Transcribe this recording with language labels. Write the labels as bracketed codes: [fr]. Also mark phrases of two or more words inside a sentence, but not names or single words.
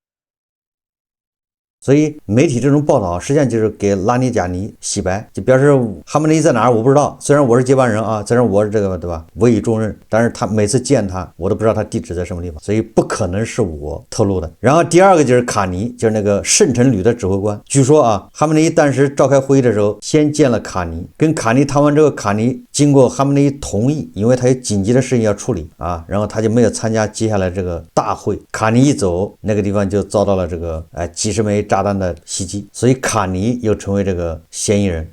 [zh] 所以媒體這種報道實際上就是給拉尼賈尼洗白，就表示哈梅內伊在哪兒我不知道，雖然我是接班人啊，雖然我是這個，對吧，委以重任，但是他每次見他我都不知道他地址在什麼地方，所以不可能是我透露的。然後第二個就是卡尼，就是那個聖城旅的指揮官，據說啊，哈梅內伊當時召開會議的時候先見了卡尼，跟卡尼談完之後，卡尼經過哈梅內伊同意，因為他有緊急的事情要處理啊，然後他就沒有參加接下來這個大會。卡尼一走，那個地方就遭到了這個幾十枚炸彈的襲擊，所以卡尼又成為這個嫌疑人。